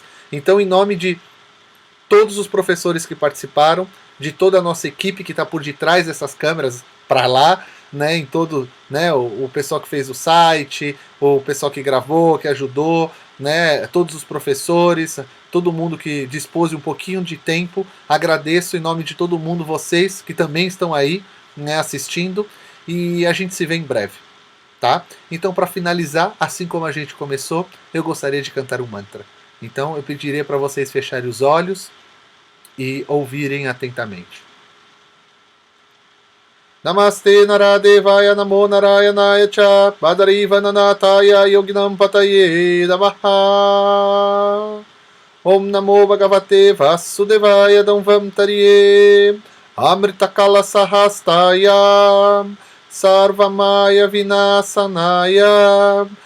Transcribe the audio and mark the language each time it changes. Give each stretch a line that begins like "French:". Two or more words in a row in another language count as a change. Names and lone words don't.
Portuguese: Então, em nome de todos os professores que participaram, de toda a nossa equipe que está por detrás dessas câmeras para lá, né, em todo, né, o pessoal que fez o site, o pessoal que gravou, que ajudou, né, todos os professores, todo mundo que dispôs um pouquinho de tempo, agradeço em nome de todo mundo, vocês que também estão aí, né, assistindo, e a gente se vê em breve, tá? Então, para finalizar, assim como a gente começou, eu gostaria de cantar um mantra. Então, eu pediria para vocês fecharem os olhos e ouvirem atentamente.
Sanskrit: Namaste Naradevaya Namo Narayanaya Cha Badariva Nanataya Yoginam Pataye Namaha Om Namo Bhagavate Vasudevaya Damvam Tariye Amritakala Sahastaya Sarvamaya Vinasanaya